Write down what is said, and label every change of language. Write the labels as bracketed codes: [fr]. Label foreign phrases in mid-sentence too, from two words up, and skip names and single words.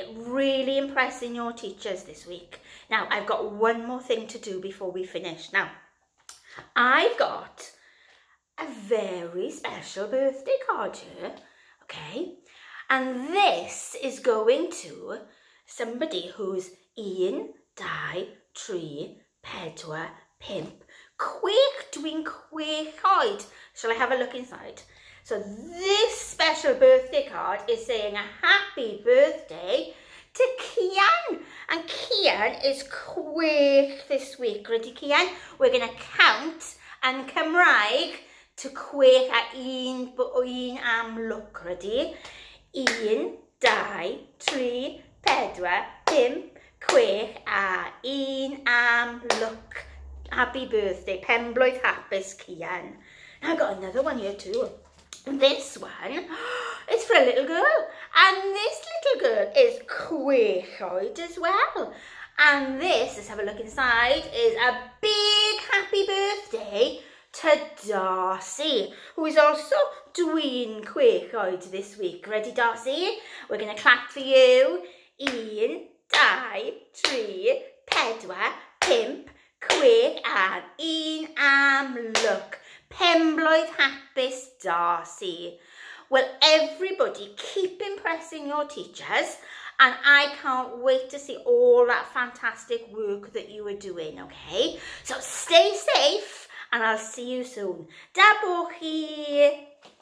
[en] Really impressing your teachers this week. Now, I've got one more thing to do before we finish. Now, I've got a very special birthday card here, okay? And this is going to somebody who's [cy] un, dau, tri, pedwar, pump, chwech, dwi'n chwech oed. [en] Shall I have a look inside? So this special birthday card is saying a happy birthday to Kian. And Kian is chwech this week. Ready, Kian? We're going to count and Cymraeg to [cy] chwech a un am lwc. [en] Ready? [cy] Un, dau, tri, pedwar, pump, chwech a un am lwc. [en] Happy birthday. [cy] Penblwydd hapus, Kian. [en] Now I've got another one here too. This one is for a little girl, and this little girl is [cy] chwech oed [en] as well. And this, let's have a look inside, is a big happy birthday to Darcy, who is also [cy] dwi'n chwech oed [en] this week. Ready, Darcy? We're going to clap for you. [cy] Un, dau, tri, pedwar, pump, chwech a un am lwc. Penblwydd hapus, Darcy. [en] Well, everybody, keep impressing your teachers, and I can't wait to see all that fantastic work that you are doing, okay? So stay safe, and I'll see you soon. [cy] Da bo chi!